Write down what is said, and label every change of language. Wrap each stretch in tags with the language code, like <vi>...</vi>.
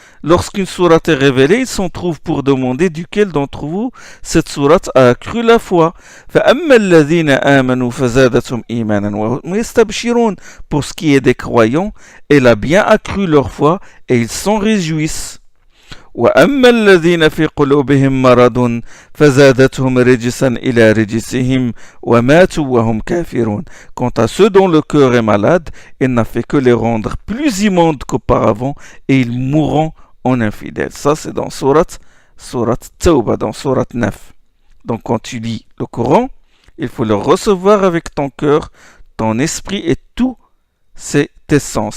<fr>Lorsqu'une sourate est révélée, ils s'en trouvent pour demander duquel d'entre vous cette sourate a accru la foi.</fr> <ar>فَأَمَّا الَّذِينَ آمَنُوا فَزَادَتْهُمْ إِيمَانًا وَهُمْ يَسْتَبْشِرُونَ.</ar> <fr>Pour ce qui est des croyants, elle a bien accru leur foi et ils s'en réjouissent.</fr> <ar>وأما الذين في قلوبهم مرض فزادتهم رجسا إلى رجسهم وماتوا وهم كافرون.</ar> <fr>Quant à ceux dont le cœur est malade, il n'a fait que les rendre plus immondes qu'auparavant et ils mourront en infidèles. Ça c'est dans Surat Tawbah, dans Surat 9. Donc quand tu lis le Coran, il faut le recevoir avec ton cœur, ton esprit et tout ses essence.</fr>